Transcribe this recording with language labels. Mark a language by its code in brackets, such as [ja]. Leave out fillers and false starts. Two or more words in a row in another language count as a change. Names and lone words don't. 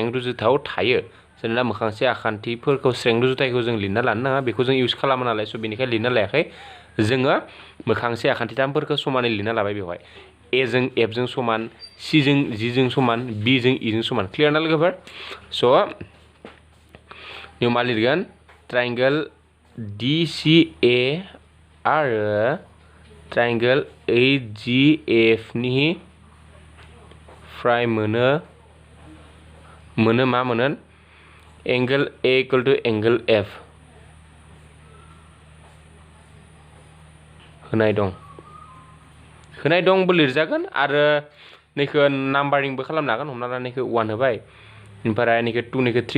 [brx] रुजुथाव थायो जेनेबा मोखांसे आखान्थिफोरखौ स्रें रुजुथायखौ जों लिरना लानो नाङा बेखौ जों इउज खालामो नालाय स' बेनिखायनो लिरना लायाखै जोङो मोखांसे आखान्थिथामफोरखौ समानै लिरना लाबाय बेवहाय A जों F जों समान C जों G जों समान B जों E जों समान क्लियार ना लोगोफोर स' नियाव मा लिरगोन ट्रायंगल DCA आरो ट्रायंगल HGF नि फ्राय मोनो मा मोनो [en] angle A equal to angle F [brx] होनाय दंबो लिरजागोन आरो नैखौ नाम्बारिंबो खालामनो हागोन हमना ला नैखौ 1 होबाय ओमफ्राय नैखौ 2 नैखौ 3